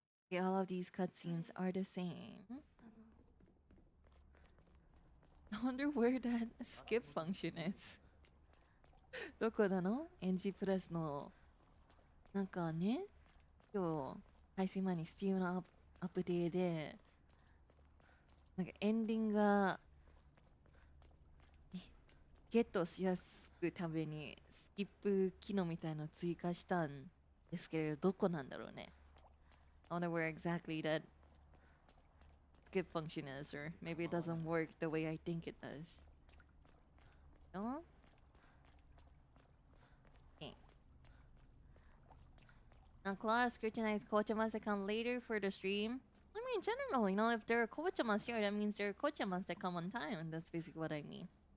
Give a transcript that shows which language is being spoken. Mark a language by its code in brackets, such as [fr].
[en] Okay, all of these cutscenes are the same. I wonder where that skip function is. [ja] どこなの？ NG プラスのなんかね、今日配信前に Steam のアップデーでなんかエンディングがゲットしやすくためにスキップ機能みたいのを追加したんですけれど、どこなんだろうね。 [en] I wonder where exactly that skip function is, or maybe it doesn't work the way I think it does. No? Okay. Now, Klara scrutinized Kochamas account later for the stream. I mean, in general, you know, if there are Kochamas here, that means there are Kochamas that come on time, and that's basically what I mean.